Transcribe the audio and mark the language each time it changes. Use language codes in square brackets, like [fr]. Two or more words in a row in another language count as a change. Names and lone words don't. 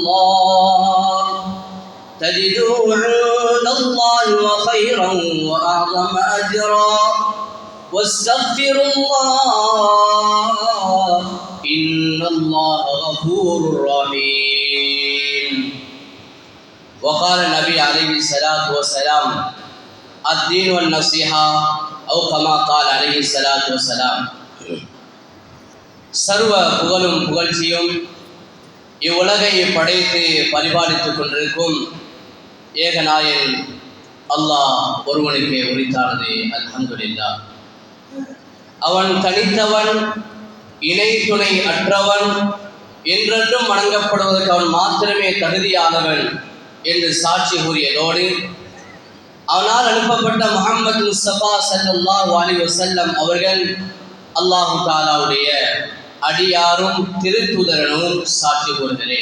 [ar] الله وخيرا وأعظم أجرا واستغفروا الله إن الله غفور رحيم. وقال النبي عليه الصلاة والسلام الدين والنصيحة أو كما قال عليه الصلاة والسلام. [ta] சர்வ புகழும் புகழ்ச்சியும் இவ்வுலகை படைத்து பரிபாலித்துக் கொண்டிருக்கும் ஏகநாயன் அல்லாஹ் ஒருவனுக்கு உரித்தானது. அல்ஹம்துலில்லாஹ். அவன் தனித்தவன், இணை துணை அற்றவன், என்றென்றும் வணங்கப்படுவதற்கு அவன் மாத்திரமே தகுதியானவன் என்று சாட்சி கூறியதோடு அவனால் அனுப்பப்பட்ட முஹம்மது முஸ்தபா [ar] صلى الله عليه وسلم [ta] அவர்கள் அல்லாஹு தஆலாவுடைய அடியாரும் திருத்தூதரனும் சாட்சி கூறுகிறேன்.